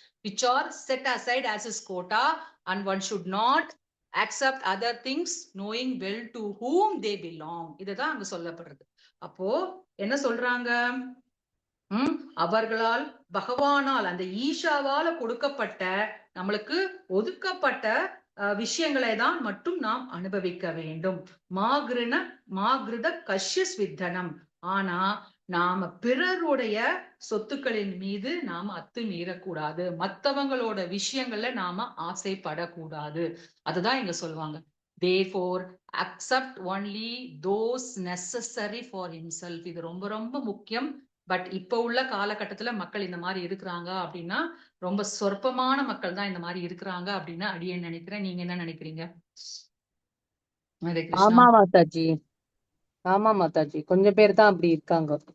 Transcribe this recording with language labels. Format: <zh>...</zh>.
<en>which are set aside as his quota, and one should not accept other things knowing well to whom they belong.</en> <ta>இதுதான் அங்க சொல்லப்படுறது. அப்போ என்ன சொல்றாங்க, அவர்களால் பகவானால் அந்த ஈஷாவால கொடுக்கப்பட்ட நம்மளுக்கு ஒதுக்கப்பட்ட விஷயங்களை தான் மட்டும் நாம் அனுபவிக்க வேண்டும்.</ta> <sa>மாகிருத கஷ்ய ஸ்வித்தனம்.</sa> <ta>ஆனா நாம பிறருடைய சொத்துக்களின் மீது நாம அத்துமீறக்கூடாது, மத்தவங்களோட விஷயங்கள்ல நாம ஆசைப்படக்கூடாது. அதுதான் இங்க சொல்லுவாங்க.</ta> <en>Therefore accept only those necessary for himself.</en> <ta>இது ரொம்ப ரொம்ப முக்கியம். பட் இப்ப உள்ள காலகட்டத்துல மக்கள் இந்த மாதிரி இருக்கிறாங்க அப்படின்னா ரொம்ப சொற்பமான மக்கள் தான் இந்த மாதிரி இருக்கிறாங்க அப்படின்னு அடியேன் நினைக்கிறேன். நீங்க என்ன நினைக்கிறீங்க? ஆமா மாதாஜி, ஆமா மாதாஜி, கொஞ்சம் பேர் தான் அப்படி இருக்காங்க</ta>